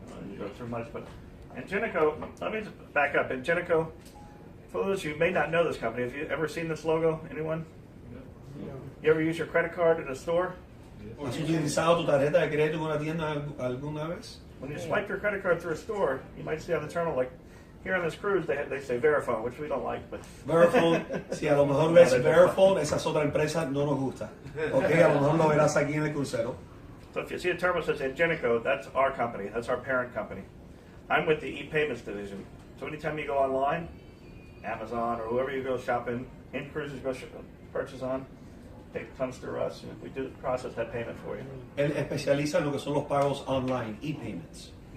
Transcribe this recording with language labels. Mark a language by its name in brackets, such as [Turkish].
[English] You go through much, but Ingenico, let me back up. Ingenico, for those of you who may not know this company, have you ever seen this logo? Anyone? You ever use your credit card at a store? [Spanish] ¿Has utilizado tu tarjeta de crédito en una tienda alguna vez? [English] When you swipe your credit card through a store, you might see on the terminal, like here on this cruise, they say Verifone, which we don't like. But [Spanish] Verifone, si a lo mejor ves Verifone, esa es otra empresa, no nos gusta. Ok, a lo mejor lo verás aquí en el crucero. [English] So if you see a terminal that says Ingenico, that's our company, that's our parent company. I'm with the e-payments division. So anytime you go online, Amazon or whoever you go shopping, Incruises go purchase on, it comes through us. We do process that payment for you. [Spanish] Él especializa en lo que son los pagos online, e-payments.